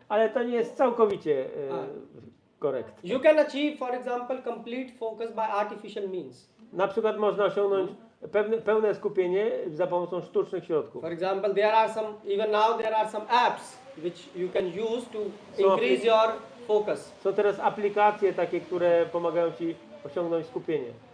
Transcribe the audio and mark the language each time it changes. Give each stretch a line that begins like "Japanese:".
Polish: ale to nie jest całkowicie korekt.
English: You can achieve, for example, complete focus by artificial means.
Polish: Na przykład można osiągnąć pełne skupienie za pomocą sztucznych środków.
English: For example, even now there are some apps which you can use to increase your focus.
Polish: Są teraz aplikacje takie, które pomagają Ci osiągnąć skupienie.